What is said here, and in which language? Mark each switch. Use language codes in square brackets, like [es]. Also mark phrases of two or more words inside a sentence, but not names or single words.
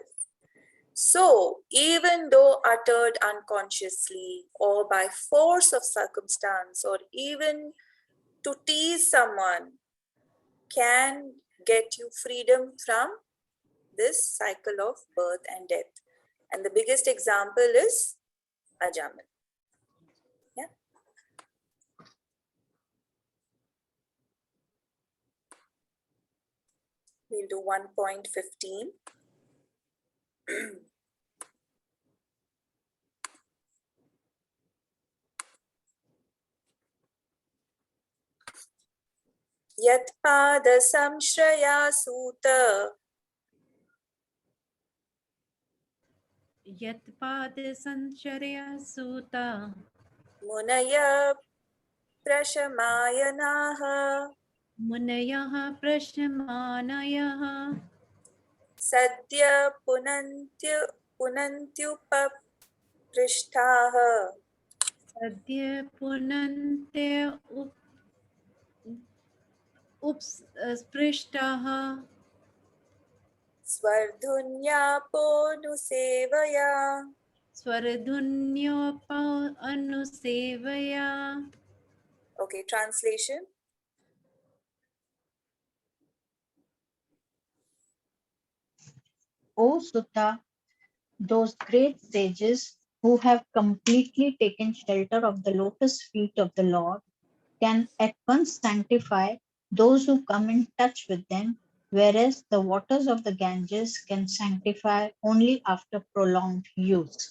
[en] So, even though uttered unconsciously or by force of circumstance or even to tease someone, can get you freedom from this cycle of birth and death. And the biggest example is Ajamal. Yeah. We'll do 1.15. [sa] Yatpada samshraya suta Yatpad sancharya suta munaya prashamayanaha munayah prashmanayah sadya punantyupaprishtaha sadya punante upsprishtaha svardhunyaponu Swaradhunyopa anusevaya. [en] Okay, translation. O Sutta, those great sages who have completely taken shelter of the lotus feet of the Lord can at once sanctify those who come in touch with them, whereas the waters of the Ganges can sanctify only after prolonged use.